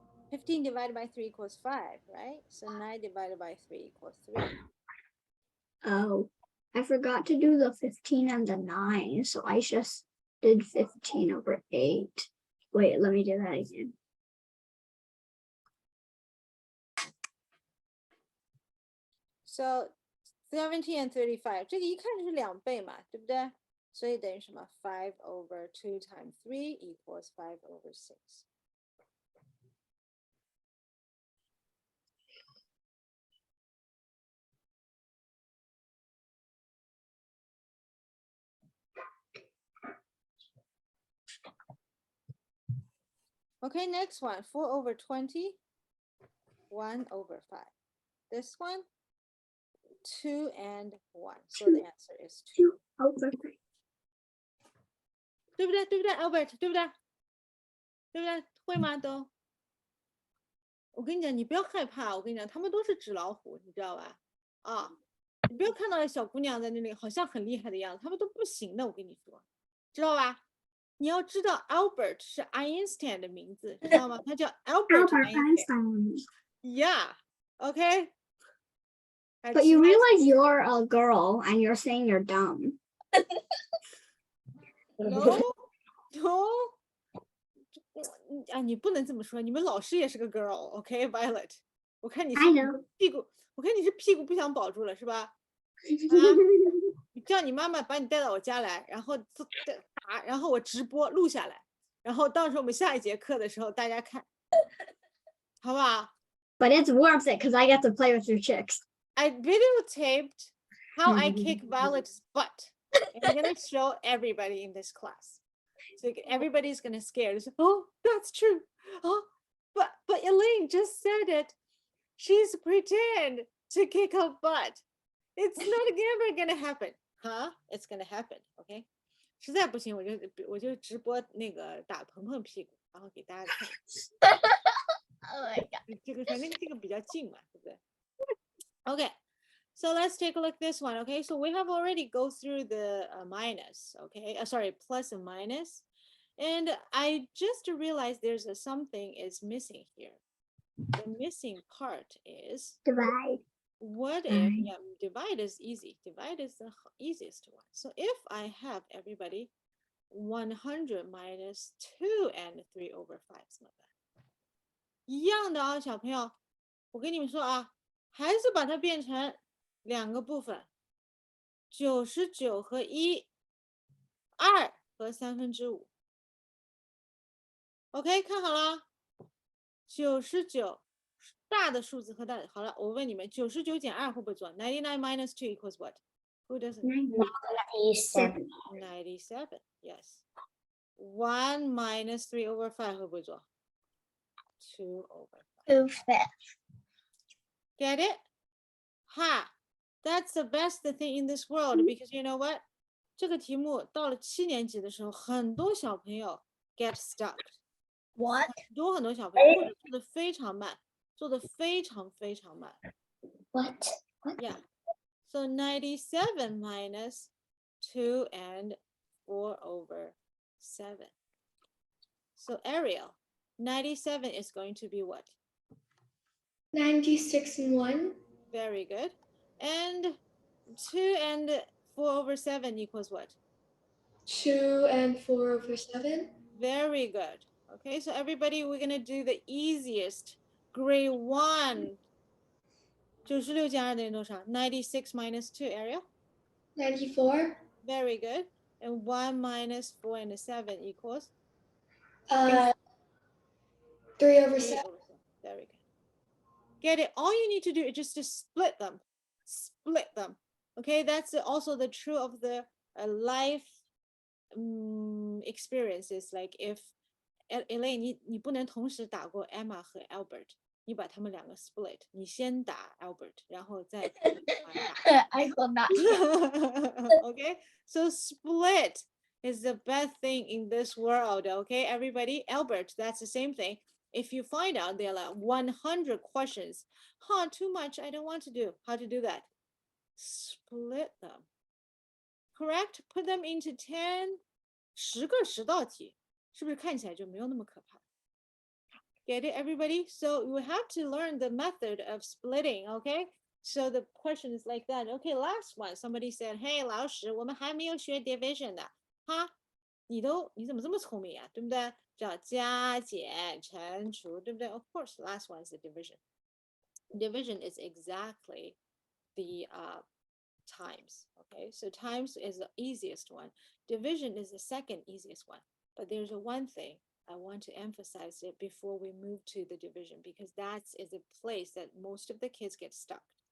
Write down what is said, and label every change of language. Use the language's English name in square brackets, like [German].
[English] Fifteen divided by 3 equals 5, right? So 9 divided by 3 equals 3. Oh, I forgot to do the 15 and the 9, so I just did 15 over 8. Wait, let me do that again. [Chinese] So 17 and 35, 这个一看就是2倍嘛，对不对？所以等于什么？ [English] 5 over 2 times 3 equals 5 over 6. Okay, next one, 4 over 20, 1 over 5. This one, 2 and 1. So the answer is 2. 2 over 3. [Chinese] 对不对？对不对 ，Albert？对不对？对不对？会吗？都？我跟你讲，你不要害怕。我跟你讲，他们都是纸老虎，你知道吧？啊，你不要看到小姑娘在那里好像很厉害的样子，他们都不行的。我跟你说，知道吧？你要知道 Albert 是 Einstein 的名字，知道吗？他叫 Albert Albert Einstein。 [English] Einstein. Yeah, okay. But you realize you're a girl and you're saying you're dumb. No, no. [Chinese] 啊，你不能这么说，你们老师也是个 girl，OK, Violet。我看你是 [English] I know. [Chinese] 屁股，我看你是屁股不想保住了，是吧？你叫你妈妈把你带到我家来，然后打，然后我直播录下来，然后到时候我们下一节课的时候大家看，好不好？ [English] But it's worth it because I get to play with your chicks. I videotaped how I kick Violet's butt. And I'm gonna show everybody in this class. So everybody's gonna scare. Say, oh, that's true. Oh, but Elaine just said it. She's pretend to kick her butt. It's not ever gonna happen. Huh? It's gonna happen. Okay. [Chinese] 实在不行，我就直播那个打鹏鹏屁股，然后给大家看。 [English] Oh my god. [Chinese] 这个反正这个比较近嘛，对不对？ [English] Okay. So let's take a look at this one. Okay, so we have already go through the minus. Okay, sorry, plus and minus, and I just realized there's something is missing here. The missing part is Divide. what if Right. yeah, divide is easy. Divide is the easiest one. So if I have everybody 100 minus 2 and 3 over 5, it's not bad. [Chinese] 一样的啊，小朋友，我跟你们说啊，还是把它变成两个部分，99和1，2和5/3。 OK， 看好了，99大的数字和大的，好了，我问你们，99减2会不会做？ [English] 99 minus 2 equals what? Who doesn't? 97. 97. Yes. 1 minus 3 over 5 [Chinese] 会不会做？ [English] 2 over 5. 2/5. Get it? Ha! That's the best thing in this world because you know what? [Chinese] 这个题目到了7年级的时候，很多小朋友 [English] get stuck， What? [Chinese] 很多小朋友或者做的非常慢，做的非常非常慢。 [English] What? Yeah. So 97 minus 2 and 4 over 7. So Ariel, 97 is going to be what? 96 and 1. Very good. And 2 and 4 over 7 equals what? 2 and 4 over 7. Very good. Okay, so everybody, we're going to do the easiest. Grade 1. [Chinese] 96减2等于多少？ [English] 96 minus 2, [Chinese] Ariel? [English] 94. Very good. And 1 minus 4 and 7 equals? 3 over 3 7. over 7. Very good. Get it? All you need to do is just to split them. Split them. Okay, that's also the true of the life experiences. Like if [Chinese] Elaine, 你不能同时打过 Emma 和 Albert， 你把他们两个 split， 你先打 Albert， 然后再打 [English] I will not. Okay, so split is the best thing in this world. Okay, everybody, Albert, that's the same thing. If you find out there are 100 questions, too much, I don't want to do. How to do that? Split them. Correct? Put them into [Chinese] 10个10道题，是不是看起来就没有那么可怕？ [English] Get it, everybody? So you have to learn the method of splitting, okay? So the question is like that. Okay, last one. Somebody said, "Hey, [Chinese] 老师，我们还没有学 division 的，哈，你怎么这么聪明啊？对不对？叫加减乘除，对不对？ [English] Of course, last one is the division. Division is exactly the times. Okay, so times is the easiest one. Division is the second easiest one. But there's one thing I want to emphasize it before we move to the division because that is a place that most of the kids get stuck.